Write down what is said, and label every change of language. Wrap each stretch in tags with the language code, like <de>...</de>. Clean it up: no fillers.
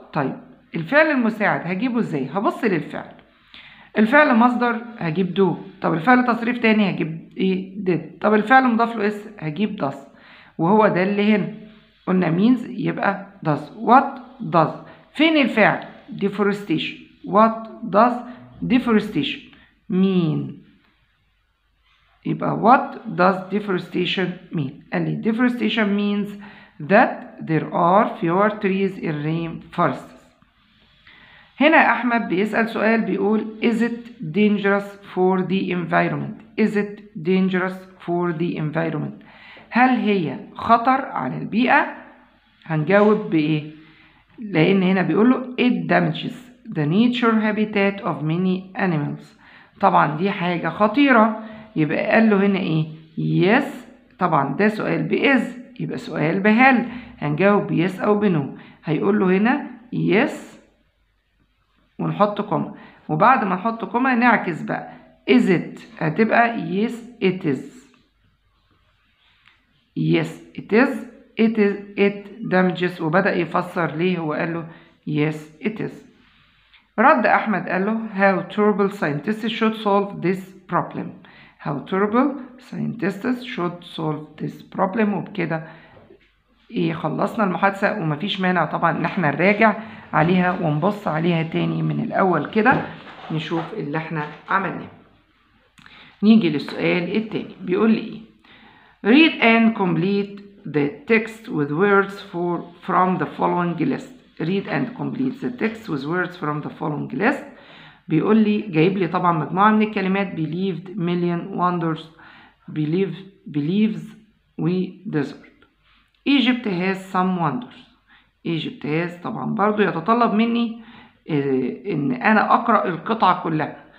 <ar>طيب الفعل المساعد هجيبه إزاي؟ هبص للفعل. الفعل مصدر هجيب do. طب الفعل تصريف تاني هجيب إيه؟ did. طب الفعل مضاف له اس هجيب does، وهو ده اللي هنا قلنا means يبقى does.</ar> <en>what does.</en> <ar>فين الفعل؟ deforestation.</ar> <en>What does deforestation mean؟</en> <ar>يبقى</ar> <en>what does deforestation mean؟ قال لي deforestation means that there are fewer trees in rainforests.</en> <ar>هنا أحمد بيسأل سؤال بيقول</ar> <en>is it dangerous for the environment؟</en> <ar>is it dangerous for the environment؟ هل هي خطر على البيئة؟ هنجاوب بإيه؟ لأن هنا بيقول له</ar> <en>it damages the nature habitat of many animals.</en> <ar>طبعا دي حاجة خطيرة، يبقى قال له هنا ايه؟ yes. طبعا ده سؤال بإز، يبقى سؤال بهل، هنجاوب بيس أو بنو. هيقول له هنا yes ونحط كوما، وبعد ما نحط كوما نعكس بقى is it، هتبقى</ar> <en>yes it is. yes it is it damages،</en> <ar>وبدأ يفسر ليه هو قال له yes it is. رد أحمد قال له</ar> <en>how terrible scientists should solve this problem. how terrible scientists should solve this problem.</en> <ar>وبكده خلصنا المحادثة، ومفيش مانع طبعا ان احنا نراجع عليها ونبص عليها تاني من الأول كده، نشوف اللي احنا عملناه. نيجي للسؤال التاني بيقول لي ايه؟</ar> <en>read and complete the text with words from the following list. read and complete the text with words from the following list.</en> <ar>بيقول لي جايب لي طبعا مجموعة من الكلمات believed, million, wonders, believes, we desert.</ar> <en>Egypt has some wonders.</en> <ar>Egypt has طبعا برضو يتطلب مني ان انا اقرأ القطعة كلها.</ar>